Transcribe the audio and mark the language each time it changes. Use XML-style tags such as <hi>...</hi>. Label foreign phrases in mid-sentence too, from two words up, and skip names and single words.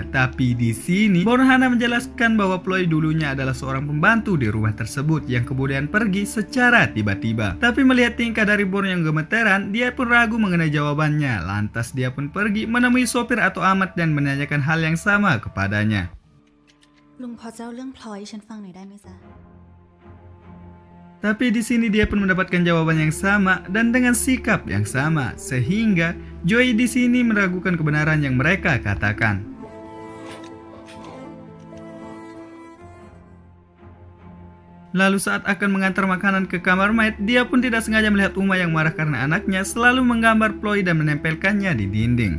<id>Tapi di sini Bon hanya menjelaskan bahwa Ploy dulunya adalah seorang pembantu di rumah tersebut yang kemudian pergi secara tiba-tiba. Tapi melihat tingkah dari Bon yang gemeteran, dia pun ragu mengenai jawabannya. Lantas dia pun pergi menemui sopir atau Ahmad dan menanyakan hal yang sama kepadanya.</id> <th>ลุงพอจะเล่าเรื่องพลอยให้ฉันฟังหน่อยได้ไหมจ๊ะ</th> <id>Tapi di sini dia pun mendapatkan jawaban yang sama dan dengan sikap yang sama, sehingga Joey di sini meragukan kebenaran yang mereka katakan. Lalu saat akan mengantar makanan ke kamar Maid, dia pun tidak sengaja melihat Uma yang marah karena anaknya selalu menggambar Ploy dan menempelkannya di dinding.</id>